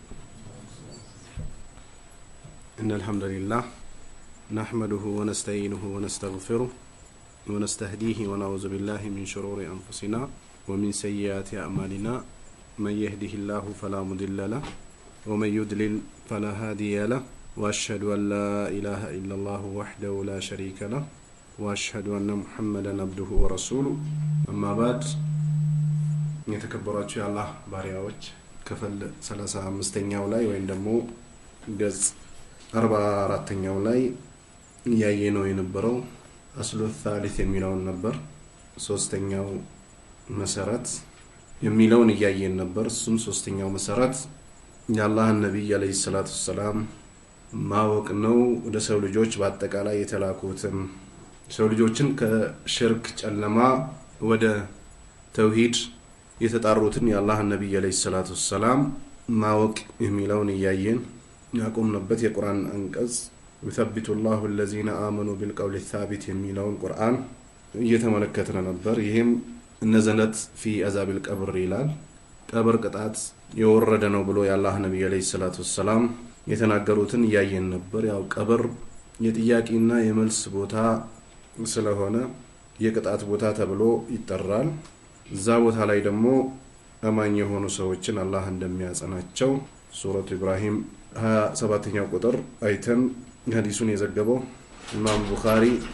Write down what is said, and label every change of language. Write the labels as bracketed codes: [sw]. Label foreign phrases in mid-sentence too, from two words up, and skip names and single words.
[ar] إن الحمد لله نحمده ونستعينه ونستغفره ونستهديه ونعوذ بالله من شرور أنفسنا ومن سيئات أعمالنا من يهده الله فلا مضل له ومن يضلل فلا هادي له وأشهد أن لا إله إلا الله وحده لا شريك له وأشهد أن محمدا عبده ورسوله أما بعد [am] የተከበራችሁ የአላህ ባሪያዎች ክፍል 35ኛው ላይ ወይም ደግሞ ገጽ 44ኛው ላይ ያየነው የነበረው [ar] الأصل الثالث [am] የሚለው ነበር። ሶስተኛው መሰረት የሚለውን ያየን ነበር። እሱም ሶስተኛው መሰረት የአላህ ነብይ [ar] عليه الصلاة والسلام [am] ማወቅ ነው። ወደ ሰው ልጆች በአጠቃላይ የተላኩትን ሰው ልጆችን ከሽርክ ጨለማ ወደ ተውሂድ የተጣሩትን የአላህ ነብይ [ar] عليه الصلاة والسلام [am] ማወቅ የሚለውን ያየን ያቆምንበት የቁርአን አንቀጽ [ar] يثبت الله الذين آمنوا بالقول الثابت [am] የሚለውን ቁርአን እየተመለከትን ነበር። ይሄም [ar] نزلت في عذاب القبر [am] ይላል። ቀብር ቅጣት የወረደ ነው ብሎ የአላህ ነብይ [ar] عليه الصلاة والسلام [am] የተናገሩትን ያየን ነበር። ያው ቀብር የጥያቄና የመልስ ቦታ ስለሆነ የቅጣት ቦታ ተብሎ ይጠራል። እዛ ቦታ ላይ ደግሞ አማኝ የሆኑ ሰዎችን አላህ እንደሚያጸናቸው ሱረቱ ኢብራሂም 27ኛው ቁጥር አይተን ሐዲሱን የዘገበው ኢማም ቡኻሪ